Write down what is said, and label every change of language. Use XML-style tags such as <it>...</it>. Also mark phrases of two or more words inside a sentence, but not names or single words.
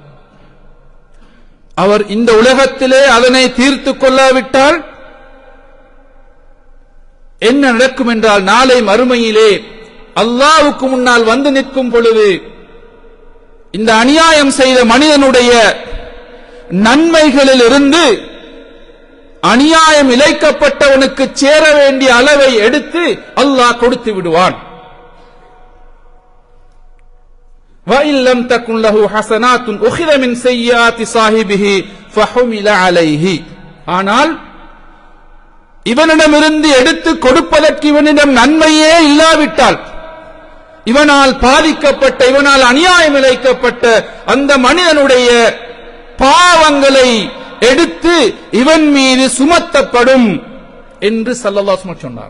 <ta>அவர் இந்த உலகத்திலே அதனை தீர்த்துக் கொள்ளாவிட்டால் என்ன நடக்கும் என்றால் நாளை மறுமையிலே அல்லாஹ்வுக்கு முன்னால் வந்து நிற்கும் பொழுது இந்த அநியாயம் செய்த மனிதனுடைய நன்மைகளில் இருந்து அநியாயம் இழைக்கப்பட்டவனுக்கு சேர வேண்டிய அளவை எடுத்து அல்லாஹ் கொடுத்து விடுவான்.</ta> <ar>وَإِنْ لَمْ تَكُنْ لَهُ حَسَنَاتٌ أُخِذَ مِنْ سَيِّئَاتِ صَاحِبِهِ فَحُمِلَ عَلَيْهِ.</ar> <ta>ஆனால் இவனிடமிருந்து எடுத்து கொடுப்பதற்கு இவனிடம் நன்மையே இல்லாவிட்டால், இவனால் பாதிக்கப்பட்ட, இவனால் அநியாயம் இழைக்கப்பட்ட அந்த மனிதனுடைய பாவங்களை எடுத்து இவன் மீது சுமத்தப்படும் என்று</ta> <ar>صلى الله عليه وسلم</ar> <ta>சொன்னார்.</ta>